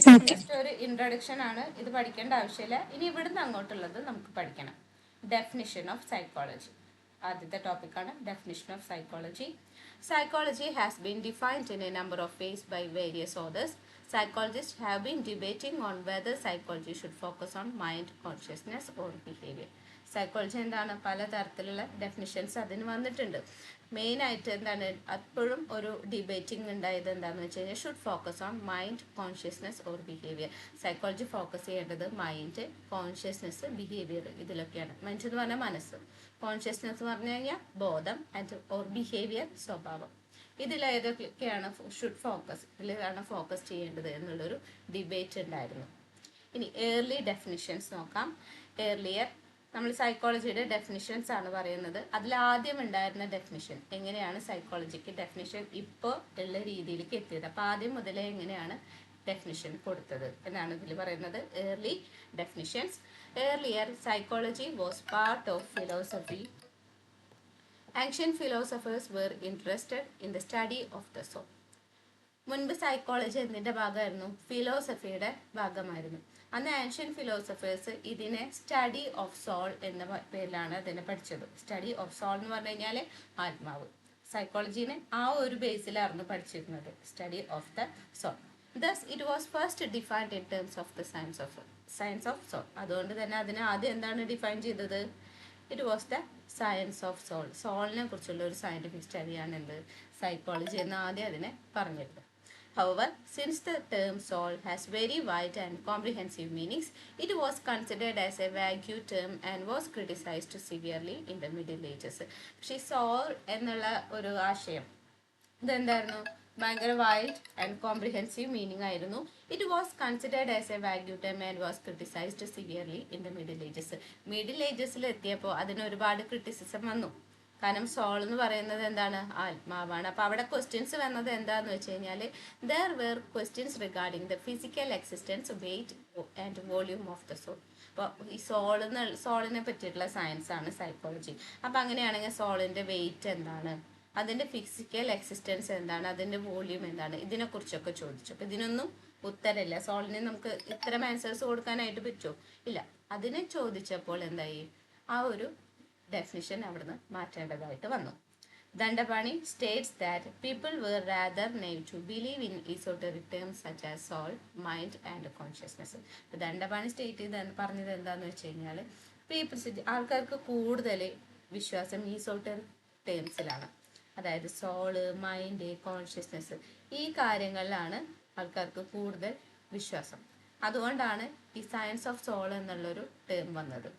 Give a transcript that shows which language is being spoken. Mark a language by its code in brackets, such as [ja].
[ml] Just ഒരു introduction ആണ്, ഇത് പഠിക്കേണ്ട ആവശ്യമില്ല. ഇനി ഇവിടുന്ന് അങ്ങോട്ടുള്ളത് നമുക്ക് പഠിക്കണം. [en] definition of psychology [ml] ആദ്യത്തെ ടോപ്പിക്കാണ് definition of psychology. [en] Psychology has been defined in a number of ways by various authors. Psychologists have been debating on whether psychology should focus on mind, consciousness or behavior. [ml] Psychology എന്താണ്, പലതരത്തിലുള്ള definitions അതിന് വന്നിട്ടുണ്ട്. മെയിനായിട്ട് എന്താണ് അപ്പോഴും ഒരു debating ഉണ്ടായത് എന്താണെന്ന് വെച്ച് കഴിഞ്ഞാൽ [en] Should focus on mind, consciousness or behaviour. [ml] Psychology focus ചെയ്യേണ്ടത് മൈൻഡ്, കോൺഷ്യസ്നെസ്, ബിഹേവിയർ ഇതിലൊക്കെയാണ്. മൈൻഡ് എന്ന് പറഞ്ഞാൽ മനസ്സ്, കോൺഷ്യസ്നെസ് എന്ന് പറഞ്ഞു കഴിഞ്ഞാൽ ബോധം, ആൻഡ് ഓർ ബിഹേവിയർ സ്വഭാവം. ഇതിലേതൊക്കെയാണ് ഇതിലാണ് ഫോക്കസ് ചെയ്യേണ്ടത് എന്നുള്ളൊരു ഡിബേറ്റ് ഉണ്ടായിരുന്നു. ഇനി ഏർലി ഡെഫിനിഷൻസ് നോക്കാം. ഏർലിയർ നമ്മൾ സൈക്കോളജിയുടെ ഡെഫിനിഷൻസ് ആണ് പറയുന്നത്. അതിൽ ആദ്യം ഉണ്ടായിരുന്ന ഡെഫിനിഷൻ എങ്ങനെയാണ് സൈക്കോളജിക്ക് ഡെഫിനിഷൻ ഇപ്പോൾ ഉള്ള രീതിയിലേക്ക് എത്തിയത്. അപ്പോൾ ആദ്യം മുതലേ എങ്ങനെയാണ് ഡെഫിനിഷൻ കൊടുത്തത് എന്നാണ് ഇതിൽ പറയുന്നത്. [en] Early definitions. Earlier psychology was part of philosophy. Ancient philosophers were interested in the study of the soul. [ml] മുൻപ് സൈക്കോളജി എന്തിൻ്റെ ഭാഗമായിരുന്നു? ഫിലോസഫിയുടെ ഭാഗമായിരുന്നു. അന്ന് [en] ancient philosophers [ml] ഇതിനെ [en] study of soul [ml] എന്ന പേരിലാണ് അതിനെ പഠിച്ചത്. സ്റ്റഡി ഓഫ് സോൾ എന്ന് പറഞ്ഞു കഴിഞ്ഞാൽ ആത്മാവ്. സൈക്കോളജീനെ ആ ഒരു ബേസിലായിരുന്നു പഠിച്ചിരുന്നത്, [en] Study of the soul. Thus it was first defined in terms of the science of soul. [ml] അതുകൊണ്ട് തന്നെ അതിനെ ആദ്യം എന്താണ് ഡിഫൈൻ ചെയ്തത്? [en] It was the science of soul. [ml] സോളിനെ കുറിച്ചുള്ള ഒരു സയൻറ്റിഫിക് സ്റ്റഡിയാണ് എന്ത്, സൈക്കോളജി എന്ന് ആദ്യം അതിനെ പറഞ്ഞിരുന്നത്. [en] However, since the term soul has very wide and comprehensive meanings, it was considered as a vague term and was criticized severely in the Middle Ages. [ml] പക്ഷേ soul എന്നുള്ള ഒരു ആശയം ഇതെന്തായിരുന്നു? ഭയങ്കര [en] wide and comprehensive meaning [ml] ആയിരുന്നു. [en] It was considered as a value term and was criticised severely in the middle ages. [ml] Middle ഏജസിൽ എത്തിയപ്പോൾ അതിന് ഒരുപാട് criticism വന്നു. കാരണം സോൾ എന്ന് പറയുന്നത് എന്താണ്? ആത്മാവാണ്. അപ്പോൾ അവിടെ ക്വസ്റ്റ്യൻസ് വന്നത് എന്താണെന്ന് വെച്ച് കഴിഞ്ഞാൽ [en] There were questions regarding the physical existence, weight and volume of the soul. [ml] അപ്പോൾ ഈ സോളിനെ പറ്റിയിട്ടുള്ള സയൻസ് ആണ് സൈക്കോളജി. അപ്പോൾ അങ്ങനെയാണെങ്കിൽ സോളിൻ്റെ വെയിറ്റ് എന്താണ്, അതിൻ്റെ ഫിസിക്കൽ എക്സിസ്റ്റൻസ് എന്താണ്, അതിൻ്റെ വോള്യൂം എന്താണ്, ഇതിനെക്കുറിച്ചൊക്കെ ചോദിച്ചു. അപ്പോൾ ഇതിനൊന്നും ഉത്തരമില്ല. സോളിന് നമുക്ക് ഇത്തരം ആൻസേഴ്സ് കൊടുക്കാനായിട്ട് പറ്റുമോ? ഇല്ല. അതിനെ ചോദിച്ചപ്പോൾ എന്തായി, ആ ഒരു ഡെഫിനിഷൻ അവിടുന്ന് മാറ്റേണ്ടതായിട്ട് വന്നു. [en] Dandapani states that people were rather naive to believe in esoteric terms such as soul, mind and consciousness. [ml] Dandapani പറഞ്ഞത് എന്താണെന്ന് വെച്ച് കഴിഞ്ഞാൽ ആൾക്കാർക്ക് കൂടുതൽ വിശ്വാസം ഈസോട്ടറിക് ടേംസിലാണ്. അതായത് സോള്, മൈൻഡ്, കോൺഷ്യസ്നെസ് ഈ കാര്യങ്ങളിലാണ് ആൾക്കാർക്ക് കൂടുതൽ വിശ്വാസം. അതുകൊണ്ടാണ് ഈ സയൻസ് ഓഫ് സോൾ എന്നുള്ളൊരു ടേം വന്നത്.